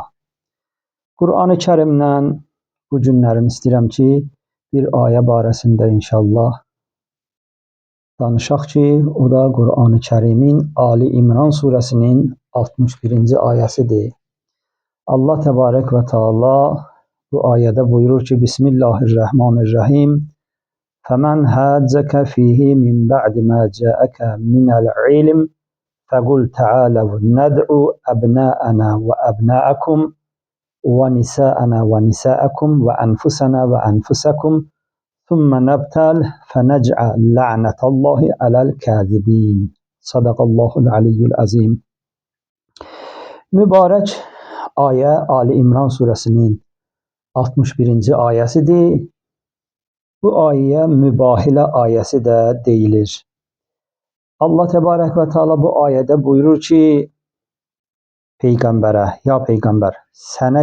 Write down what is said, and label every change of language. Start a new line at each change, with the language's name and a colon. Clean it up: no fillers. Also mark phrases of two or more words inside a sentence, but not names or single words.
Azerbaijani: Qur'an-ı Kərimdən bu günlərim istəyirəm ki, bir ayə barəsində inşallah danışaq ki, o da Qur'an-ı Kərimin Ali İmran surəsinin 61-ci ayəsidir.
Arabic: الله تبارك وتعالى
Azerbaijani: bu ayədə buyurur ki,
Arabic: Bismillahirrahmanirrahim. فَمَنْ هَاجَّكَ فِيهِ مِنْ بَعْدِ مَا جَاءَكَ مِنَ الْعِلْمِ فَقُلْ تَعَالَوْا نَدْعُ أَبْنَاءَنَا وَأَبْنَاءَكُمْ وَنِسَاءَنَا وَنِسَاءَكُمْ وَأَنفُسَنَا وَأَنفُسَكُمْ ثُمَّ نَبْتَلْ فَنَجْعَلْ لَعْنَةَ اللّٰهِ عَلَى الْكَاذِبِينَ. صدق الله العلي العظيم.
Azerbaijani: Mübarək ayə Ali İmran surəsinin 61-ci ayəsidir. Bu ayəyə mübahilə ayəsi də deyilir.
Arabic: الله تبارك وتعالى
Azerbaijani: bu ayədə buyurur ki, Peyğəmbərə, ya Peyğəmbər, sənə